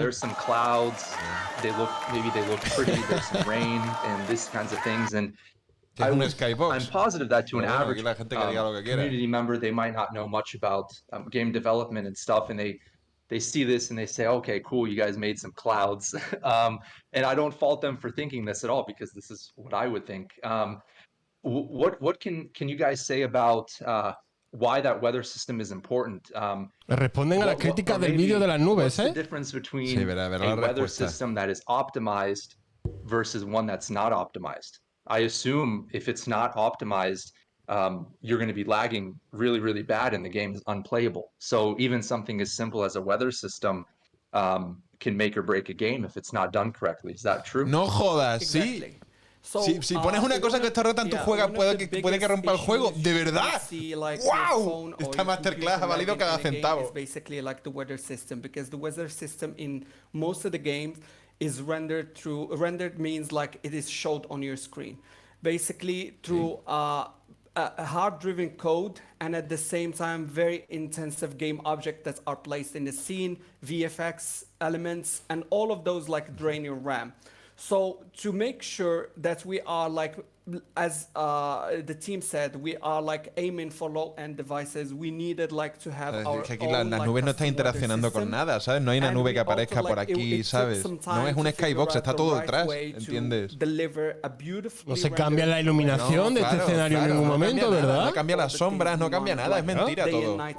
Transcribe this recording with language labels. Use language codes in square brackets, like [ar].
[en] there's some clouds, they look pretty, there's some rain and these kinds of things, and I'm positive that to an average community member, they might not know much about game development and stuff, and they see this and they say, okay, cool, you guys made some clouds. And I don't fault them for thinking this at all, because this is what I would think. What can you guys say about why that weather system is important? [es] Responden a la crítica del vídeo de las nubes, [en] what's the difference between a weather system that is optimized versus one that's not optimized? I assume if it's not optimized, you're going to be lagging really, really bad and the game is unplayable. So even something as simple as a weather system can make or break a game if it's not done correctly. Is that true? [es] No jodas, sí. So, si pones una cosa que está rota en tu juego, puede que rompa el juego. ¿De verdad? ¡Wow! Esta masterclass ha valido cada centavo. [en] It's basically like the weather system, because the weather system in most of the games is rendered through. Rendered means like it is showed on your screen, basically through a hard-driven code, and at the same time very intensive game objects that are placed in the scene, VFX elements, and all of those like drain your RAM. So to make sure that we are like, as the team said, we are like aiming for low-end devices. We needed like to have our [es] que aquí las nubes no están interaccionando con nada, ¿sabes? No hay una nube que aparezca por aquí, ¿sabes? No es un skybox, está todo detrás, ¿entiendes? No se cambia la iluminación de este escenario en ningún momento, ¿verdad? No cambia las sombras, no cambia nada, es mentira todo.